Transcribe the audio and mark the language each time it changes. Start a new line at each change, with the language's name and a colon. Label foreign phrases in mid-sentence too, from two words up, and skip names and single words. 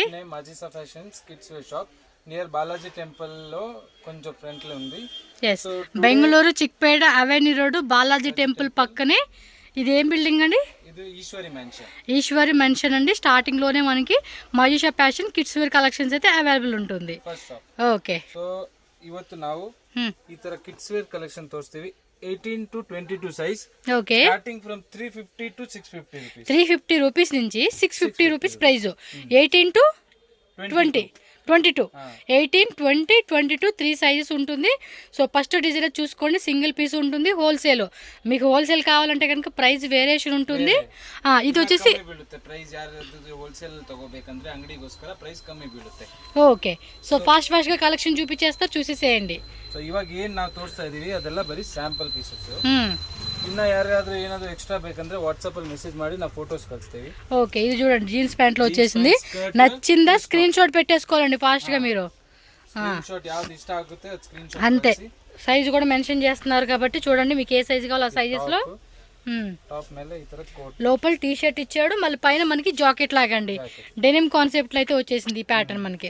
English: shop name Majisa Fashions kids wear shop near Balaji temple
Telugu: లో కొంచెం ఫ్రంట్ లో ఉంది. ఎస్, బెంగళూరు చిక్పేట అవెన్యూ రోడ్ బాలాజీ టెంపుల్ పక్కనే. ఇది ఏం బిల్డింగ్ అండి? ఇది ఈశ్వరి మెన్షన్. ఈశ్వరి మెన్షన్ అండి. స్టార్టింగ్ లోనే మనకి మజిసా ఫ్యాషన్
English: kids wear collections
Telugu: అయితే అవైలబుల్ ఉంటుంది.
English: first shop. ఓకే.
Kannada: ಸೊ ಇವತ್ತು ನಾವು ಈ ತರ
English: kids wear collection
Kannada: ತೋರಿಸ್ತೀವಿ.
English: 18 to 22 size.
Telugu: ఓకే.
English: starting from 350 to 650 rupees.
Telugu: 350 రూపీస్ నుంచి 650
English: rupees price.
Telugu: 18 to 20, 22, 18, 20, 22 3 సైజెస్ ఉంటుంది.
English: so first design
Telugu: చూసుకోండి,
English: single piece
Telugu: ఉంటుంది. హోల్సేల్ మీకు హోల్సేల్ కావాలంటే కనుక
English: price variation
Telugu: ఉంటుంది. ఇది వచ్చేసి
English: price wholesale
Kannada: తಗೋಬೇಕಂದ್ರೆ ಅಂಗಡಿಗೋಸ್ಕರ ಪ್ರೈಸ್ ಕಮ್ಮಿ ಬೀಳುತ್ತೆ.
Telugu: ఓకే. సో ఫాస్ట్ గా కలెక్షన్ చూపించేస్తారు, చూసేసేయండి.
Kannada: సో ఇವಾಗ ಏನ್ ನಾವು ತೋರಿಸ್ತಾ ಇದೀವಿ ಅದೆಲ್ಲ ಬರೀ
English: sample pieces.
Kannada: ಇನ್ನ ಯಾರಾದ್ರೂ ಏನಾದ್ರು ಎಕ್ಸ್ಟ್ರಾ ಬೇಕಂದ್ರೆ ವಾಟ್ಸಾಪ್ ಅಲ್ಲಿ ಮೆಸೇಜ್ ಮಾಡಿ ನಾವು ಫೋಟೋಸ್ ಕಳಿಸ್ತೀವಿ.
Telugu: ఓకే. ఇది చూడండి,
English: jeans pant
Telugu: లో వచ్చేసింది. నచ్చిందా స్క్రీన్ షాట్ పెట్టేసుకోవాలండి ఫాస్ట్ గా మీరు.
Kannada: ಸ್ಕ್ರೀನ್ ಶಾಟ್ ಯಾವುದು ಇಷ್ಟ ಆಗುತ್ತೆ ಸ್ಕ್ರೀನ್ ಶಾಟ್.
Telugu: అంతే. సైజ్ కూడా మెన్షన్ చేస్తున్నారు కాబట్టి చూడండి, మీకు ఏ సైజ్ కావాలో ఆ సైజెస్ లో.
Kannada: టాప్ ಮೇಲೆ ఈ ತರ కోట్,
Telugu: లోపల టీ షర్ట్ ఇచ్చాడు, మళ్ళీ పైన మనకి జాకెట్ లాగండి.
English: denim concept
Telugu: లో అయితే వచ్చేసింది ఈ ప్యాటర్న్ మనకి.